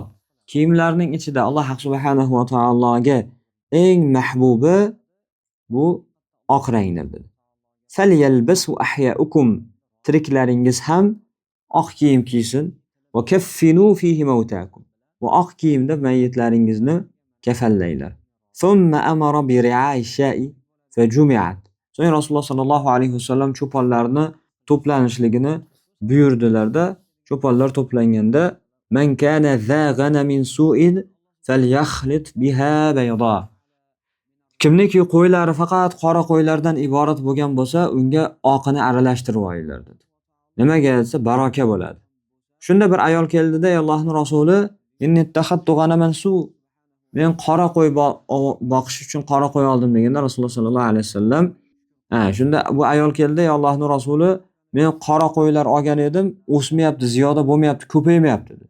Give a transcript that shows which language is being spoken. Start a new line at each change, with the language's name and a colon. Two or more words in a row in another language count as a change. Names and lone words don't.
Uzbek: Kiyimlarning ichida Alloh subhanahu va taologa eng mahbubi bu oq rangdir dedi.
Arabic: فليلبسه أحياؤكم.
Uzbek: Tiriklaringiz ham oq kiyim kiysin.
Arabic: وكفنوا فيه موتاكم.
Uzbek: Va oq kiyimda mayyitlaringizni kafallaylar.
Arabic: ثم أمر برعاء الشاء فجمعت.
Uzbek: So'ng Rasululloh sallallohu alayhi vasallam cho'ponlarni to'planishligini buyurdilarda, cho'ponlar to'planganda
Arabic: من كان ذا غنم سود فليخلط بها بيضا.
Uzbek: Kimniki qo'ylari faqat qora qo'ylardan iborat bo'lgan bo'lsa, unga oqini aralashtirib olinglar dedi. Nimaga desa, baraka bo'ladi. Shunda bir ayol keldi-da, Allohning rasuli,
Arabic: "إني اتخذت غنما سودا."
Uzbek: Men qora qo'y boqish uchun qora qo'y oldim deganda Rasululloh sallallohu alayhi vasallam, shunda bu ayol keldi, Allohning rasuli, Men qora qo'ylar olgan edim, o'smayapti, ziyoda bo'lmayapti, ko'paymayapti dedi.